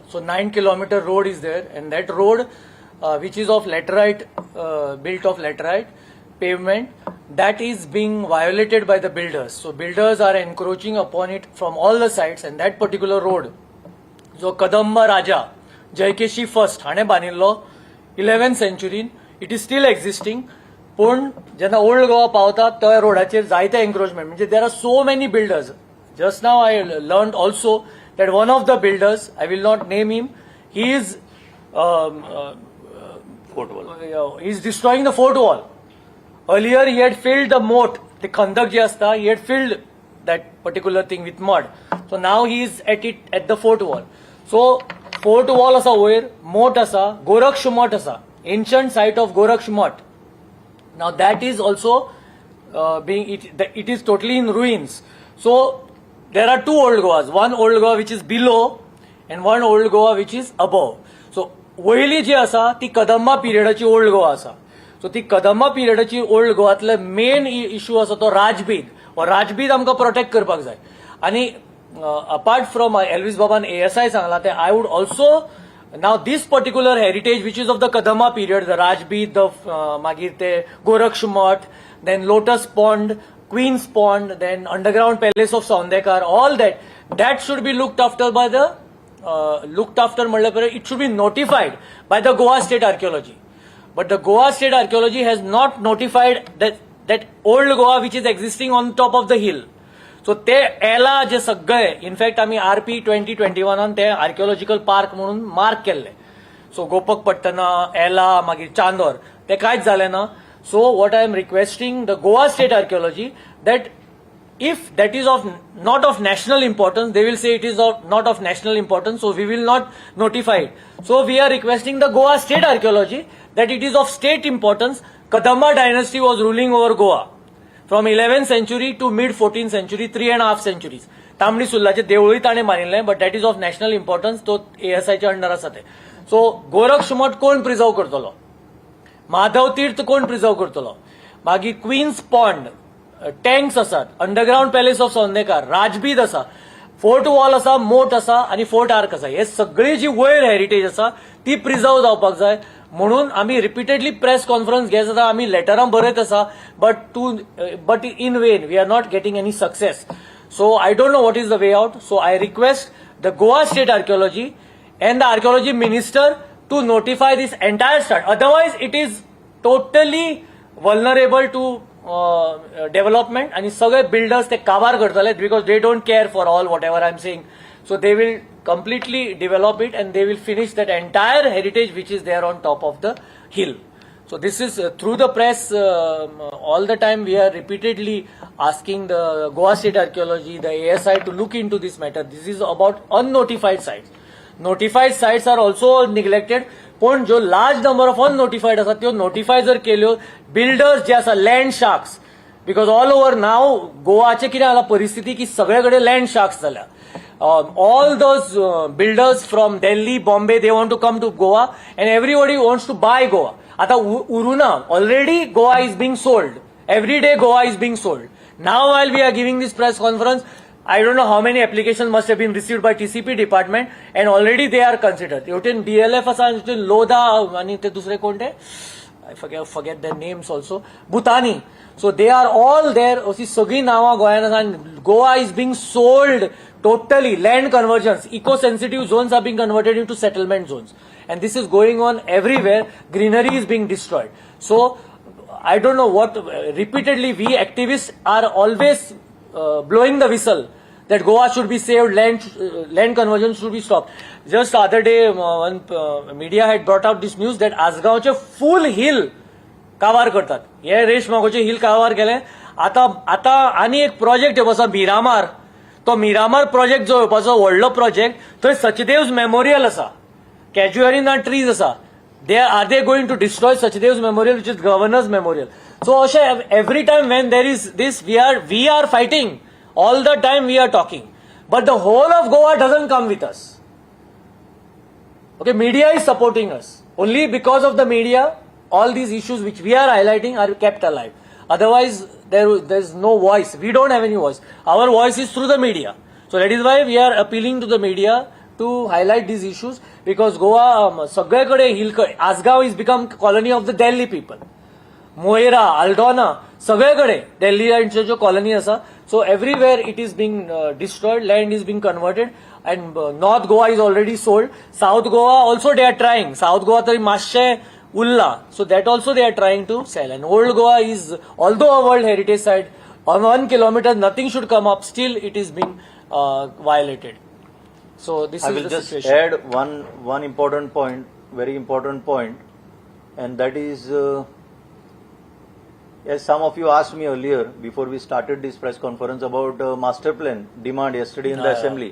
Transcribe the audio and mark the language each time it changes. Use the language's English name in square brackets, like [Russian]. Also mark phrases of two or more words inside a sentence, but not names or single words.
[English] So 9-kilometer road is there, and that road, which is of laterite, built of laterite pavement, that is being violated by the builders. So builders are encroaching upon it from all the sides, and that particular road, so Kadamba Raja, Jaikeshi first, [Konkani] हाणे बांदिल्लो [English] 11th century, it is still existing. [Konkani] पण जेन्ना ओल्ड गोवा पावता त्या रोडाचेर जायते एन्क्रोचमेंट म्हणजे [English] there are so many builders. Just now I learned also that one of the builders, I will not name him, he is destroying the fort wall. Earlier he had filled the moat, the [Konkani] khandak je asta, [English] he had filled that particular thing with mud. So now he is at the fort wall. So fort wall [Konkani] asa वयर, [English] moat asa, Goraksh Math asa, ancient site of Goraksh Math. Now that is also it is totally in ruins. So there are two old Goas, one old Goa which is below and one old Goa which is above. [Konkani] So वयली जी आसा ती कदंबा पिरियडाची ओल्ड गोवा आसा. सो ती कदंबा पिरियडाची ओल्ड गोवातले [English] main issue [Konkani] आसा तो राजबीद. राजबीद आमकां प्रोटेक्ट करपाक जाय. [English] आनी apart from एल्विस [Konkani] बाबान ASI सांगला ते [English] I would also now this particular heritage which is of the Kadamba period, the Rajbid, the [Konkani] magir te [English] Goraksh Math, then Lotus Pond, Queen's Pond, then underground palace of Saundekar, all that should be looked after by the it should be notified by the Goa State Archaeology. But the Goa State Archaeology has not notified that old Goa which is existing on top of the hill. [Konkani] So ते एला जे सगळे इनफॅक्ट आम्ही RP 2021 ते [English] archaeological park [Konkani] म्हणून मार्क केल्ले. सो गोपकपट्टना, एला, मागीर चांदोर ते कांयच जालें ना. [English] So what I am requesting the Goa State Archaeology that if that is not of national importance, they will say it is not of national importance, so we will not notify it. So we are requesting the Goa State Archaeology that it is of state importance. Kadamba dynasty was ruling over Goa from 11th century to mid 14th century, 3.5 centuries. [Konkani] तांबडी सुर्लाचे देवळूय ताणें मारिल्लें, [English] but that is of national importance, [Konkani] तो ASI च्या अंडर आसा ते. सो गोरक्ष मठ कोण प्रिजर्व करतलो, माधव तीर्थ कोण प्रिजर्व करतलो, मागीर क्वीन्स पॉन्ड, टँक्स आसात, [English] underground palace of [Konkani] सौंदेकार, राजबीद आसा, [English] fort wall [Konkani] आसा, मोट आसा आनी [English] fort arch [Konkani] आसा. हे सगळी जी वयर हेरिटेज आसा ती प्रिजर्व जावपाक जाय म्हणून आम्ही [English] repeatedly press conference [Konkani] घेत आसा, आम्ही लेटरां बरयत आसा, [English] But in vain we are not getting any success. So I don't know what is the way out. So I request the Goa State Archaeology and the archaeology minister to notify this entire start. Otherwise, it is totally vulnerable to development and [Konkani] सगळे builders ते काबार करतले [English] because they don't care for all whatever I'm saying. So they will completely develop it and they will finish that entire heritage which is there on top of the hill. So this is through the press all the time we are repeatedly asking the Goa State Archaeology, the ASI to look into this matter. This is about unnotified sites. Notified sites are also neglected. [Konkani] पण जो [English] large number of unnotified [Konkani] आसा त्यो नोटिफाय जर केल्यो, बिल्डर्स जे आसा [English] land sharks, because all over [Konkani] नाव गोवाचे कितें जाला परिस्थिती की सगळे कडेन [English] land sharks [Konkani] जाल्या. [English] All those builders from Delhi, Bombay, they want to come to Goa and everybody wants to buy Goa. [Konkani] Ata uruna, [English] already Goa is being sold. Every day Goa is being sold. Now while we are giving this press conference, I don't know how many applications must have been received by TCP department and already they are considered. [Konkani] Yotin DLF asa, yotin Lodha, ani te dusre konte? [English] I forget their names also. Bhutani. So they are all there. [Konkani] Osi sagi nawa [English] Goa is being sold totally. Land conversions, eco-sensitive zones are being converted into settlement zones. And this is going on everywhere. Greenery is being destroyed. So I don't know what, repeatedly we activists are always blowing the whistle that Goa should be saved, land conversion should be stopped. Just the other day, one media had brought out this news that Asgaonche full hill [Konkani] कावार करतात. हे रेश मागोचे हिल कावार केले. आता आनी एक प्रोजेक्ट येवपाचो मिरामार. तो मिरामार प्रोजेक्ट जो येवपाचो व्हडलो प्रोजेक्ट, थंय सचदेव्स मेमोरियल आसा, [English] casuarina trees [Konkani] आसा. [English] Are they going to destroy Sachdev's memorial, which is governor's memorial? So every time when there is this, we are fighting. All the time we are talking. But the whole of Goa doesn't come with us. Okay, media is supporting us. Only because of the media, all these issues which we are highlighting are kept alive. Otherwise, there's no voice. We don't have any voice. Our voice is through the media. So that is why we are appealing to the media to highlight these issues, because Goa, [Konkani] सगळेकडे हिल, [English] Asgaon is become colony of the Delhi people. Moira, [Konkani] Aldona, सगळेकडे Delhianचे जो colony असा. [English] So everywhere it is being destroyed, land is being converted, and North Goa is already sold. South Goa also they are trying. [Konkani] South Goa तरी मातशे उरला. [English] So that also they are trying to sell. And Old Goa is, although a World Heritage Site, on 1 kilometer nothing should come up, still it is being violated. So this I is will the just situation. add one important point, very important point, and that is, as some of you asked me earlier before we started this press conference about master plan demand yesterday in the assembly.